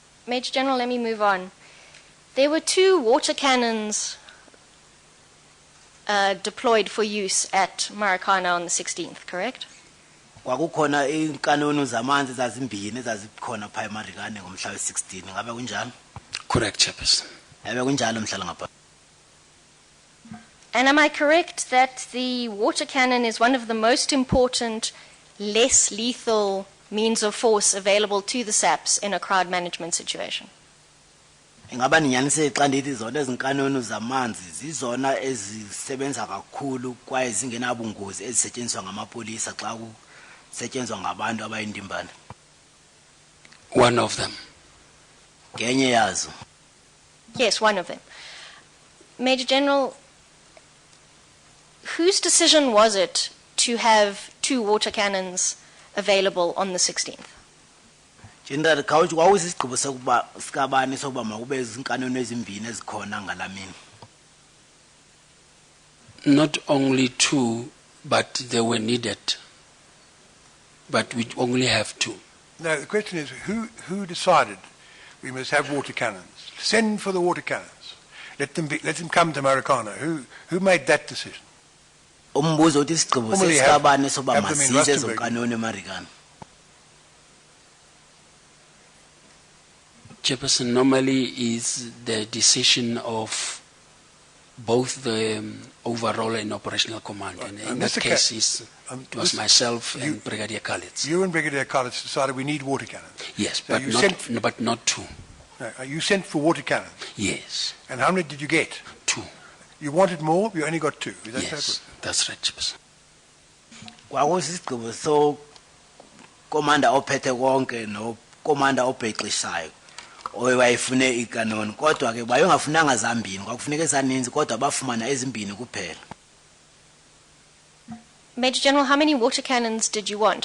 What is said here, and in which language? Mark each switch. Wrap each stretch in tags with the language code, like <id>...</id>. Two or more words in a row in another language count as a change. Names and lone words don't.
<en>Major General, let me move on. There were 2 water cannons deployed for use at Marikana on the 16th, correct?</en> <xh>Kwakukhona inkanunu zamanzi zazimbini ezazikhona pha eMarikane ngomhla we-16 ngabe kunjalo?</xh> <en>Correct, Chairperson.</en> <xh>Yabe kunjalo mhlala ngapha.</xh> <en>And am I correct that the water cannon is one of the most important, less lethal means of force available to the SAPs in a crowd management situation?</en> <xh>Ingaba ninyanisile xa ndithi zona ezinkanunu zamanzi zizona ezisebenza kakhulu kwaye zingenabungozi ezisetshenziswa ngamapolisa xa kusetshenziswa ngabantu abayindimbane.</xh> <en>One of them.</en> <xh>Ngenye yazo.</xh> <en>Yes, one of them. Major General, whose decision was it to have 2 water cannons available on the 16th?</en> <xh>General Khawuthi kwawusisigqibo sokuba sikabani sokuba makube izinkanunu ezimbini ezikhona ngalamini.</xh> <en>Not only 2, but they were needed. But we only have 2. No, the question is who decided we must have water cannons? Send for the water cannons. Let them come to Marikana. Who made that decision?</en> <xh>Umbuzo uthi isigqibo</xh> <en>Normally</en> <xh>sesikabani sokuba</xh> <en>have them in</en> <xh>masise</xh> <en>Rustenburg.</en> <xh>zonkanunu eMarikana.</xh> <en>Chairperson, normally is the decision of both the overall and operational command. And in that Mr. case, it was myself you- and Brigadier Khalid. You and Brigadier Khalid decided we need water cannons. Yes, So but you but not 2. No, you sent for water cannons. Yes, And how many did you get? 2. You wanted more, you only got 2. Is that Yes, so? that's right, Chairperson.</en> <xh>Kwakusisigqibo so komanda ophethe konke no komanda obhexishayo owayefune ikanoni kodwa ke bayengafunanga zambini kwakufuneka ezaninzi kodwa bafumana ezimbini kuphela.</xh> <en>Major General, how many water cannons did you want?</en>